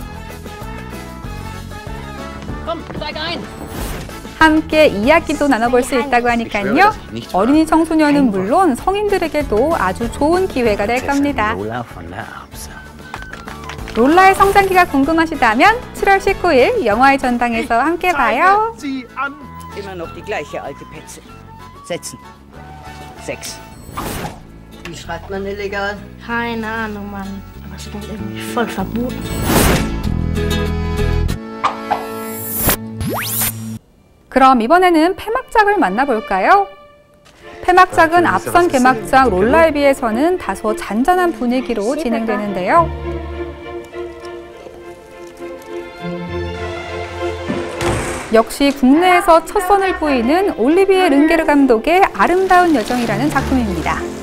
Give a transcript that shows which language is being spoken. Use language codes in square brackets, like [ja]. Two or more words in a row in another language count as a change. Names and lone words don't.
[ko] 함께 이야기도 나눠볼 수 있다고 하니까요. 어린이 청소년은 물론 성인들에게도 아주 좋은 기회가 될 겁니다. 롤라의 성장기가 궁금하시다면 7월 19일 영화의 전당에서 함께 봐요. [de] Immer noch die gleiche alte Petze. Setzen. 6. Wie schreibt man illegal? Keine Ahnung, Mann. Aber es klingt irgendwie voll verboten. [ko] 그럼 이번에는 폐막작을 만나볼까요? 폐막작은 앞선 개막작 롤라에 비해서는 다소 잔잔한 분위기로 진행되는데요. 역시 국내에서 첫 선을 보이는 올리비에 른게르 감독의 아름다운 여정이라는 작품입니다.